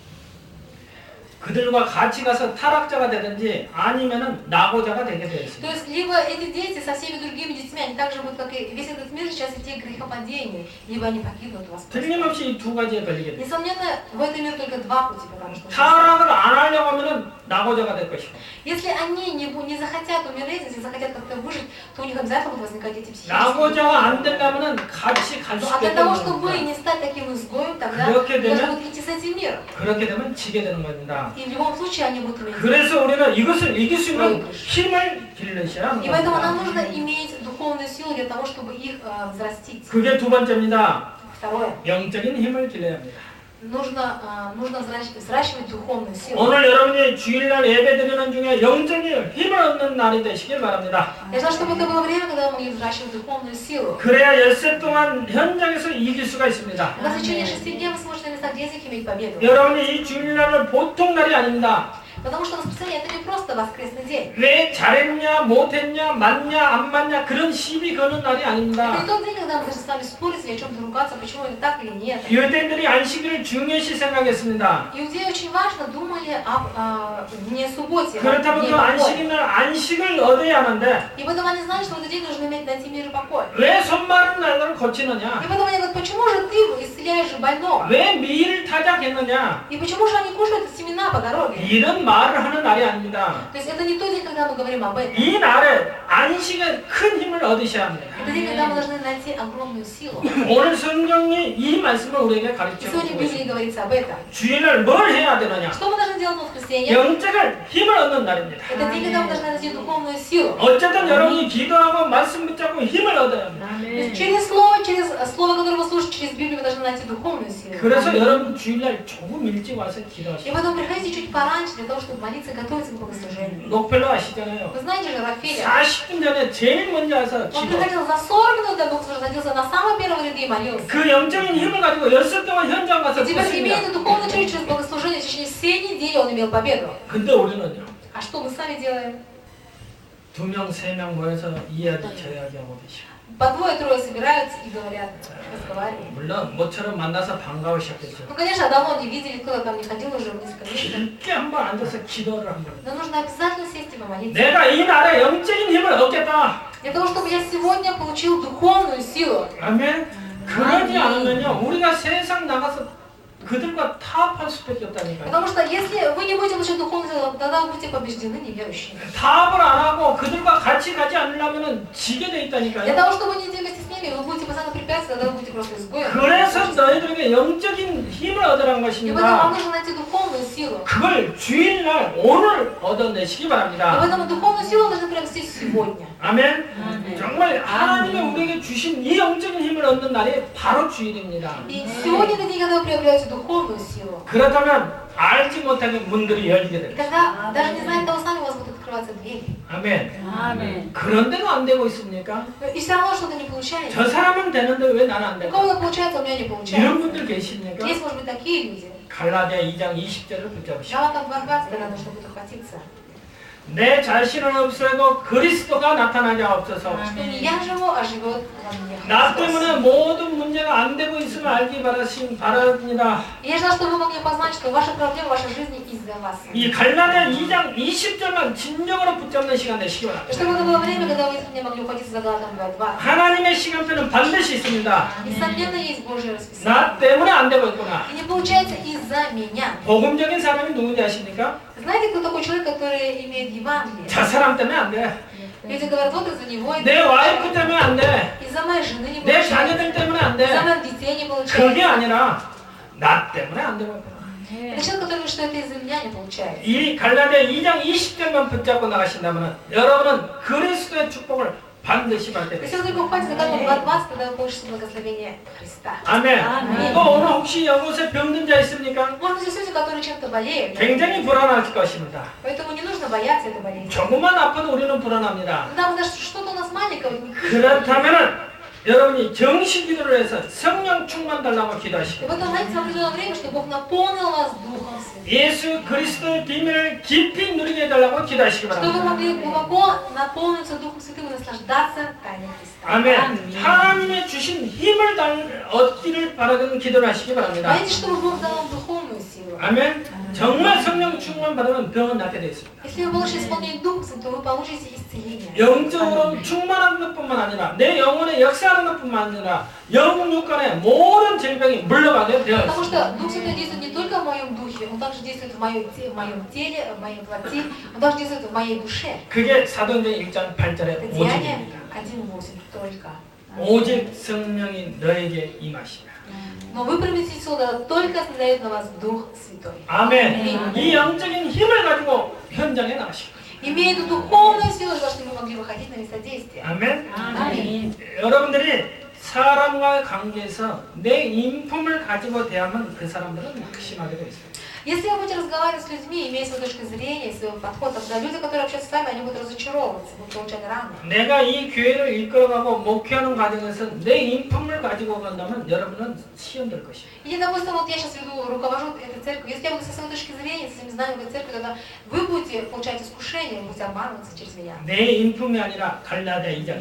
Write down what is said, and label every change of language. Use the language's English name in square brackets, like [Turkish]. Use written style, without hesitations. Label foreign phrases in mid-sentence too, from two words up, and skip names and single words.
[Korean] 그들과 같이 가서 타락자가 되든지 아니면은 낙오자가 되게 되어 [Russian] То [Korean] 있습니다. [Russian] есть, либо эти дети со всеми другими детьми, они так же будут, как и весь этот мир сейчас идти к грехопадению, либо они покинут вас. [Korean] 틀림없이 이 두 가지에 걸리게 돼요. [Russian] Несомненно, в этом мире только два пути, потому что... [Korean] 타락을 안 하려고 하면은 낙오자가 될 것이고 [Russian] Если они не захотят умереть, если захотят как-то выжить, то у них обязательно будут возникать эти психические... [Korean] 낙오자가 안 되려면은 같이 갈 수 [Russian] А для [Korean] 있게 [Russian] того, [Korean] 되는 [Russian] чтобы [Korean] 겁니다. [Russian] не стать таким изгоем, тогда [Korean] 그렇게 [Russian] вы должны [Korean] 되면- [Russian] будут идти с этим миром. [Korean] 그렇게 되면 지게 되는 겁니다. [Russian] И в любом случае они будут иметь... [Korean] 그래서 우리는 이것을 이길 수 있는 힘을 기르셔야 하는 [Russian] И поэтому нам [Korean] 겁니다. [Russian] нужно иметь духовную силу для того, чтобы их взрастить. [Korean] 그게 두 번째입니다. [Russian] Второе. [Korean] 영적인 힘을 길러야 합니다. [Russian] Нужно взращивать духовную силу. [Korean] 오늘 여러분이 주일날 예배드리는 중에 영적인 힘을 얻는 날이 되시길 바랍니다. [Russian] Я желаю, чтобы это было время, когда мы могли взращивать духовную силу. [Korean] 그래야 엿새 동안 현장에서 이길 수가 있습니다. [Russian] Когда в течение 6 дней вы сможете на местах действий иметь победу. [Korean] 여러분이 이 주일날은 보통 날이 아닙니다. [Russian] Потому что воскресенье это не просто воскресный день. [Korean] 왜 잘했냐, 못했냐, 맞냐, 안 맞냐 그런 시비 거는 날이 [Russian] Это [Korean] 아닙니다. [Russian] не тот день, когда мы должны с вами спорить или о чем-то ругаться, почему это так или нет. [Korean] 유대인들이 안식일을 중요시 생각했습니다. [Russian] Иудеи очень важно думали об дне субботе, о [Korean] 그렇다면 [Russian] дне [Korean] 그 [Russian] покоя. [Korean] 안식일 날 안식을 얻어야 하는데 [Russian] И поэтому они знали, что в этот день нужно найти мир и покой. [Korean] 왜 손 마른 날을 고치느냐? [Russian] И поэтому они говорят, почему же ты исцеляешь больного? [Korean] 왜 밀을 타작했느냐? [Russian] И почему же они кушают семена по дороге? [Korean] 이런 말을 하는 날이 아닙니다. [Russian] То есть это не тот день, когда мы говорим об этом. [Korean] 이 날에 안식에 큰 힘을 얻으셔야 합니다. [Russian] Это день, когда мы должны найти огромную силу. [Korean] 오늘 성경이 이 말씀을 우리에게 [Russian] И [Korean] 가르쳐 [Russian] сегодня в [Korean] 주고 [Russian] Библии [Korean] 있습니다. [Russian] говорится об этом. [Korean] 주일날 뭘 해야 되느냐? [Russian] Что мы должны делать в воскресенье? [Korean] 영적인 힘을 얻는 날입니다. [Russian] Это день, когда мы должны найти духовную силу. [Korean] 어쨌든 여러분이 기도하고 말씀 붙잡고 힘을 얻어야 합니다. [Russian] То есть через слово, которое вы слушаете, через Библию вы должны найти духовную силу. [Korean] 그래서 여러분 주일날 조금 일찍 와서 [Russian] И [Korean] 기도하시고 [Russian] поэтому приходите чуть пораньше для того, чтобы молиться и готовиться к богослужению. [Korean] 녹펠로 아시잖아요. [Russian] Вы знаете же Рафиля? [Korean] 40분 전에 제일 먼저 와서 [Russian] Он [Korean] 기도. [Russian] приходил за 40 минут до богослужения, садился на самом первом ряду и молился. [Korean] 그 영적인 힘을 가지고 엿새 동안 현장 가서 [Russian] И теперь, имея [Korean] 컸습니다. [Russian] эту духовную часть через богослужение, в течение всей недели он имел победу. [Korean] 근데 우리는요. [Russian] А что мы сами делаем? [Korean] 2명, 3명 모여서 이야기 저야기 하고 계시고. [Russian] По двое-трое собираются и говорят, разговаривают. [Korean] 물론 모처럼 만나서 반가우셨겠죠. [Russian] Ну, конечно, давно не видели, кто там не ходил уже несколько месяцев. [Korean] 깊게 한번 앉아서 기도를 한번. [Russian] Но нужно обязательно сесть и помолиться. [Korean] 내가 이 날에 영적인 힘을 얻겠다. [Russian] Для того, чтобы я сегодня получил духовную силу. [Korean] 아멘. 그러지 않으면요, 우리가 세상 나가서 그들과 타협할 수밖에 없다니까요. [Russian] Потому что если вы не будете получать духовную силу, тогда вы будете побеждены неверующими. [Korean] 타협을 안 하고 그들과 같이 가지 않으려면 지게 돼 [Russian] Для [Korean] 있다니까요. [Russian] того, чтобы не идти вместе с ними, вы будете постоянно препятствовать, тогда вы будете просто изгоем. [Korean] 그래서 너희들에게 영적인 힘을 얻으라는 [Russian] И поэтому вам [Korean] 것입니다. [Russian] нужно найти духовную силу. [Korean] 그걸 주일날 오늘 얻어내시기 [Russian] И [Korean] 바랍니다. [Russian] поэтому духовную силу должны приобрести сегодня. [Korean] 아멘. 정말 하나님이 우리에게 주신 이 영적인 힘을 얻는 날이 바로 주일입니다. [Russian] И сегодня это день, когда вы приобретаете духовную силу. [Korean] 그렇다면 알지 못하게 문들이 열리게 [Russian] И [Korean] 됩니다. [Russian] когда, даже не зная того сами, у вас будут открываться двери. [Korean] 아멘. 그런데도 안 되고 있습니까? [Russian] И все равно что-то не получается. [Korean] 저 사람은 되는데 왜 나는 안 [Russian] У [Korean] 될까? [Russian] кого-то получается, у меня не [Korean] 이런 [Russian] получается. [Korean] 분들 계십니까? [Russian] Есть, может быть, такие люди. [Korean] 갈라디아 2장 20절을 붙잡으시오. [Russian] Галатам 2:20 тогда нужно будет ухватиться. [Korean] 내 자신은 없애고 그리스도가 나타나게 하옵소서. [Russian] Что не я живу, а живет во мне. [Korean] 나 [Russian] Христос. [Korean] 때문에 모든 문제가 안 되고 있음을 알기 바랍니다. [Russian] И я желаю, чтобы вы могли познать, что ваши проблемы в вашей жизни из-за вас. [Korean] 이 갈라디아 2장 20절만 진정으로 붙잡는 시간 되시기 바랍니다. [Russian] Чтобы это было время, когда вы искренне могли ухватиться за Галатам 2:20. [Korean] 하나님의 시간표는 반드시 있습니다. [Russian] Несомненно, есть Божье расписание. [Korean] 나 때문에 안 되고 있구나. [Russian] И не получается из-за меня. [Korean] 복음적인 사람이 누군지 아십니까? [Russian] Знаете, кто такой человек, который имеет Евангелие? [Korean] 저 사람 때문에 안 돼. [Russian] Люди говорят, вот из-за него, [Korean] 내 와이프 때문에 안 돼. [Russian] из-за моей жены не [Korean] 내 [Russian] получается, [Korean] 자녀들 때문에 안 돼. [Russian] из-за моих детей не [Korean] 그게 [Russian] получается. [Korean] 아니라 나 때문에 안 되고 있구나. [Russian] Это человек, который говорит, что это из-за меня не получается. [Korean] 이 갈라디아 2장 20절만 붙잡고 나가신다면 여러분은 그리스도의 축복을 반드시 받게 [Russian] Если [Korean] 됩니다. [Russian] вы только ухватите за Галатам 2:20, тогда вы получите благословение Христа. [Korean] 아멘. 또 오늘 혹시 이곳에 병든 자 있습니까? [Russian] Может, здесь люди, которые чем-то болеют, [Korean] 굉장히 불안할 것입니다. [Russian] поэтому не нужно бояться этой болезни. [Korean] 조금만 아파도 우리는 불안합니다. [Russian] Когда мы даже что-то у нас маленькое, не кричим. [Korean] 그렇다면은 여러분이 정식 기도를 해서 성령 충만 달라고 [Russian] И [Korean] 기도하시고 [Russian] потом, знаете, в определенное время, что Бог наполнил вас Духом Святым. [Korean] 예수 그리스도의 비밀을 깊이 누리게 해달라고 기도하시기 [Russian] Чтобы вы [Korean] 바랍니다. [Russian] могли глубоко наполниться Духом Святым и наслаждаться тайной Христа. [Korean] 아멘. 하나님의 주신 힘을 얻기를 바라는 기도를 하시기 바랍니다. [Russian] Молитесь, чтобы Бог дал вам духовную силу. [Korean] 아멘. 정말 성령 충만 받으면 병은 낫게 되어 있습니다. [Russian] Если вы получите исполнение Духа Святого, то вы получите исцеление. [Korean] 영적으로 충만한 것뿐만 아니라 내 영혼에 역사하는 것뿐만 아니라 영혼 육간의 모든 질병이 물러가게 되어 [Russian] Потому [Korean] 있습니다. [Russian] что Дух Святой действует не только в моем духе, Он также действует в моем теле, в моей плоти, Он также действует в моей душе. [Korean] 그게 사도행전 1장 8절의 [Russian] Это Деяние [Korean] 오직입니다. [Russian] 1:8 только. [Korean] 오직 성령이 너에게 임하시라. [Russian] Но вы приобретете сюда только если дает на вас Дух Святой. [Korean] 아멘. 이 영적인 힘을 가지고 현장에 나가시고. [Russian] Имея эту духовную силу, для того, чтобы вы могли выходить на место действия. [Korean] 아멘. [Russian] Аминь. [Korean] 여러분들이 사람과의 관계에서 내 인품을 가지고 대하면 그 사람들은 낙심하게 되어 있어요. [Russian] Если вы будете разговаривать с людьми, имея свою точку зрения, свой подход, тогда люди, которые общаются с вами, они будут разочаровываться, будут получать раны. [Korean] 내가 이 교회를 이끌어가고 목회하는 과정에서 내 인품을 가지고 간다면 여러분은 시험될 것입니다. [Russian] И, допустим, вот я сейчас веду, руковожу этой церковью, если я буду со своей точки зрения, со своими знаниями этой церкви, тогда вы будете получать искушение, вы будете обманываться через меня. [Korean] 내 인품이 아니라 갈라디아 2장